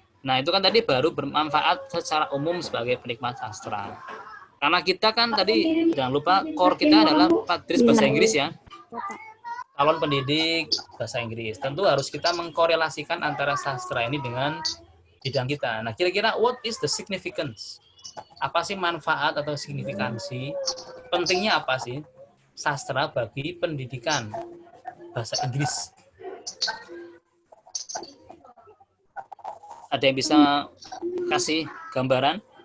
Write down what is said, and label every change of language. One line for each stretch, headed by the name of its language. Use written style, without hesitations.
Indonesian: Nah, itu kan tadi baru bermanfaat secara umum sebagai penikmat sastra. Karena kita kan tadi jangan lupa core kita adalah Padris bahasa Inggris ya. Calon pendidik bahasa Inggris. Tentu harus kita mengkorelasikan antara sastra ini dengan bidang kita. Nah, kira-kira
English: what is the significance?
Indonesian: Apa sih manfaat atau signifikansi? Pentingnya apa sih sastra bagi pendidikan bahasa Inggris? Ada yang bisa kasih gambaran?